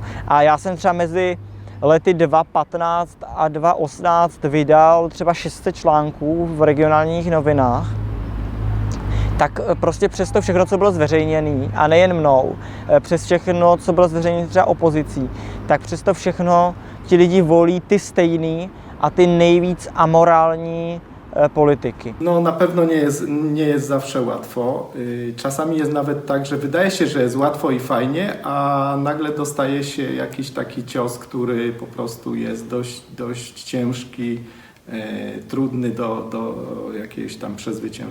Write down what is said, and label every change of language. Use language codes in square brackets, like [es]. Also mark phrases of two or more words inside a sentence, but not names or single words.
[cs] A já jsem třeba mezi lety 2015 a 2018 vydal třeba 600 článků v regionálních novinách, tak prostě přes to všechno, co bylo zveřejněné, a nejen mnou, přes všechno, co bylo zveřejněné třeba opozicí, tak přes to všechno ti lidi volí ty stejný a ty nejvíc amorální polityki. [pl] No na pewno nie jest zawsze łatwo. Czasami jest nawet tak, że wydaje się, że jest łatwo i fajnie, a nagle dostaje się jakiś taki cios, który po prostu jest dość ciężki, trudny do jakiegoś tam przezwyciężenia.